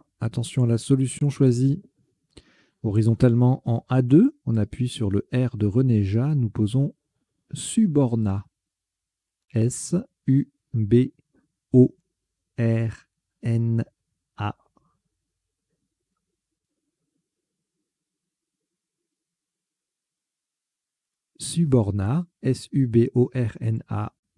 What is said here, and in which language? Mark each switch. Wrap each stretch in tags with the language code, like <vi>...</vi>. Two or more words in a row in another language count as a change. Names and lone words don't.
<fr>Attention à la solution choisie. Horizontalement en A2, on appuie sur le R de Renéja. Nous posons Suborna. S-U-B-O-R-N-A. Suborna, S-U-B-O-R-N-A.</fr>